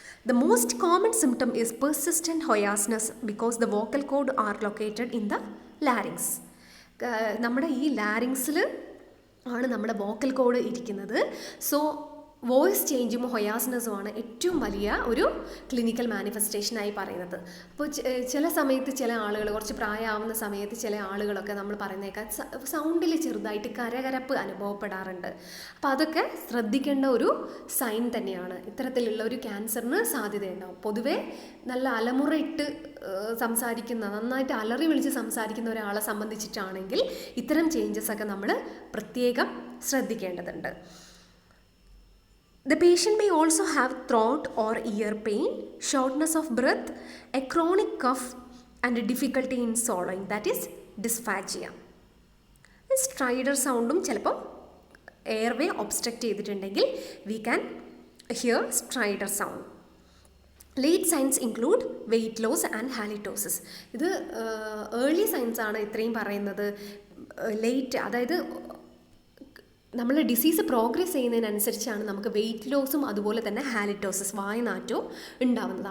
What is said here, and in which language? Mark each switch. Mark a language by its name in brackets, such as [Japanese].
[English] The most common symptom is persistent hoarseness because the vocal cord are located in the larynx. [Malayalam] നമ്മുടെ ഈ ലാരിങ്സിൽ ആണ് നമ്മുടെ vocal code ഇരിക്കുന്നത്. So voice ചേഞ്ചും ഹൊയാസ്നെസ്സുമാണ് ഏറ്റവും വലിയ ഒരു ക്ലിനിക്കൽ മാനിഫെസ്റ്റേഷനായി പറയുന്നത്. അപ്പോൾ ചില സമയത്ത് ചില ആളുകൾ, കുറച്ച് പ്രായമാവുന്ന സമയത്ത് ചില ആളുകളൊക്കെ നമ്മൾ പറയുന്നേക്കാം സൗണ്ടിൽ ചെറുതായിട്ട് കരകരപ്പ് അനുഭവപ്പെടാറുണ്ട്. അപ്പോൾ അതൊക്കെ ശ്രദ്ധിക്കേണ്ട ഒരു സൈൻ തന്നെയാണ്. ഇത്തരത്തിലുള്ള ഒരു ക്യാൻസറിന് സാധ്യതയുണ്ടാവും. പൊതുവേ നല്ല അലമുറയിട്ട് സംസാരിക്കുന്ന, നന്നായിട്ട് അലറി വിളിച്ച് സംസാരിക്കുന്ന ഒരാളെ സംബന്ധിച്ചിട്ടാണെങ്കിൽ ഇത്തരം ചേഞ്ചസ് ഒക്കെ നമ്മൾ പ്രത്യേകം ശ്രദ്ധിക്കേണ്ടതുണ്ട്. [English] The patient may also have throat or ear pain, shortness of breath, a chronic cough and a difficulty in swallowing, that is dysphagia. [Malayalam] Stridor soundum ചിലപ്പോൾ എയർവേ ഒബ്സ്ട്രക്റ്റ് ചെയ്തിട്ടുണ്ടെങ്കിൽ [English] we can hear stridor sound. Late signs include weight loss and halitosis. [Malayalam] ഇത് early signs ആണ് ഇത്രയും പറയുന്നത്. Late, അതായത് നമ്മൾ disease progress ചെയ്യുന്നതിനനുസരിച്ചാണ് നമുക്ക് weight ലോസും അതുപോലെ തന്നെ ഹാലിറ്റോസിസ്, വായനാറ്റവും ഉണ്ടാവുന്നത്.